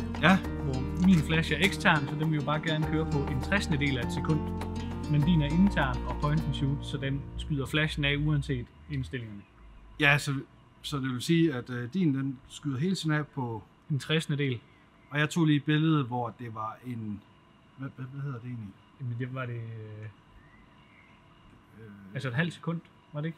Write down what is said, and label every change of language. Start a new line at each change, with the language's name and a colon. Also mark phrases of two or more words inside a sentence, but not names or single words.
Danish: Ja. Hvor min flash er ekstern, så den vil jo bare gerne køre på en 60. del af et sekund. Men din er intern og
English: point and shoot,
Danish: så den skyder flashen af uanset indstillingerne. Ja, så det vil sige, at din den skyder hele tiden af på... En 60. del. Og jeg tog lige et billede, hvor det var en... Hvad hedder det egentlig? Jamen det var det... Altså et halvt sekund, var det ikke?